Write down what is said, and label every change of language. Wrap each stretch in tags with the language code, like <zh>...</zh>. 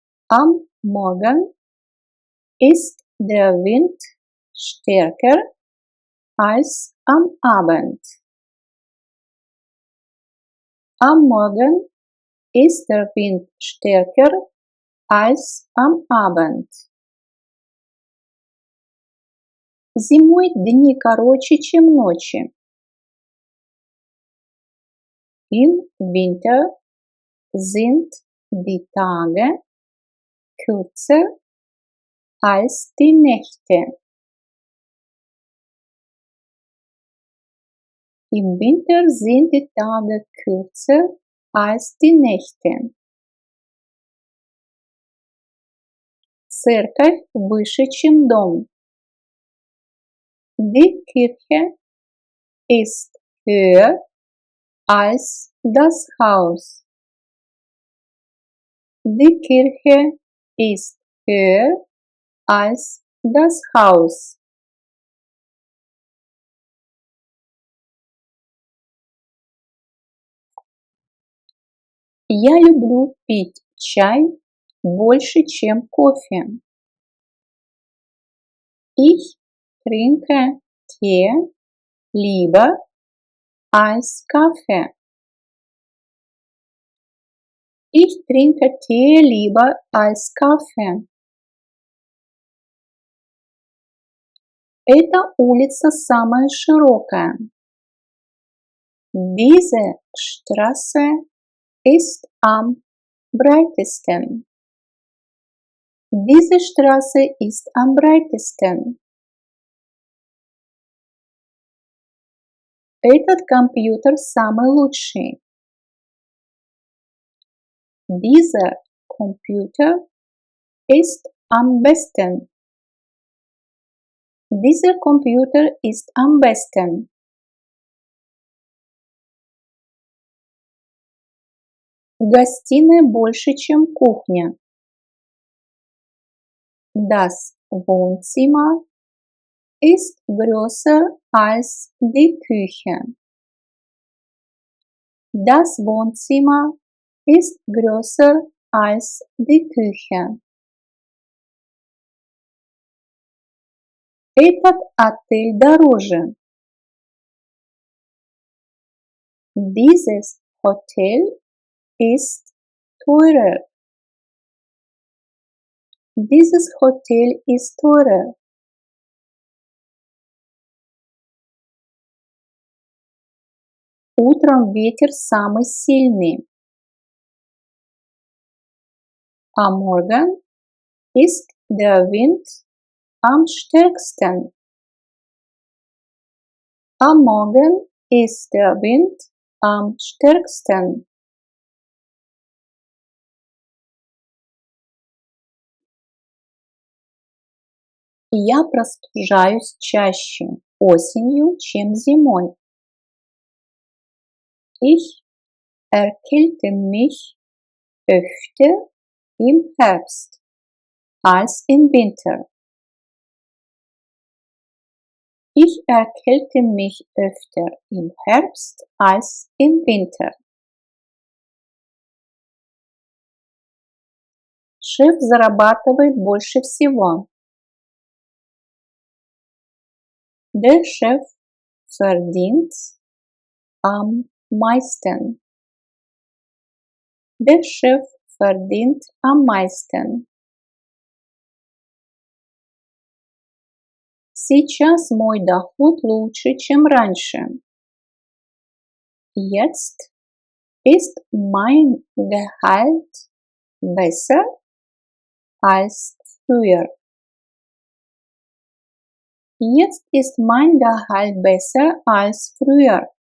<de>Am Morgen ist der Wind stärker als am Abend. Am Morgen ist der Wind stärker als am Abend.</de> <ru>Зимой дни короче, чем ночи.</ru> <de>Im Winter sind die Tage kürzer als die Nächte. Im Winter sind die Tage kürzer als die Nächte.</de> <ru>Церковь выше, чем дом.</ru> <de>Die Kirche ist höher als das Haus. Die Kirche ist höher als das Haus.</de> <ru>Я люблю пить чай больше, чем кофе.</ru> <de>Ich trinke Tee lieber als Kaffee. Ich trinke Tee lieber als Kaffee.</de> <ru>Эта улица самая широкая.</ru> <de>Diese Straße ist am breitesten. Diese Straße ist am breitesten.</de> <ru>Этот компьютер самый лучший.</ru> <de>Dieser Computer ist am besten. Dieser Computer ist am besten.</de> <ru>Гостиная больше, чем кухня.</ru> <de>Das Wohnzimmer ist größer als die Küche. Das Wohnzimmer ist größer als die Küche.</de> <ru>Этот отель дороже.</ru> <de>Dieses Hotel ist teurer. Dieses Hotel ist teurer.</de> <ru>Утром ветер самый сильный.</ru> <de>Am Morgen ist der Wind am stärksten. Am Morgen ist der Wind am stärksten.</de> <ru>Я простужаюсь чаще осенью, чем зимой.</ru> <de>Ich erkälte mich öfter im Herbst als im Winter. Ich erkälte mich öfter im Herbst als im Winter.</de> <ru>Шеф зарабатывает больше всего.</ru> <de>Der Chef verdient am meisten. Der Chef verdient am meisten.</de> <ru>Сейчас мой доход лучше, чем раньше.</ru> <de>Jetzt ist mein Gehalt besser als früher. Jetzt ist mein Gehalt besser als früher.</de>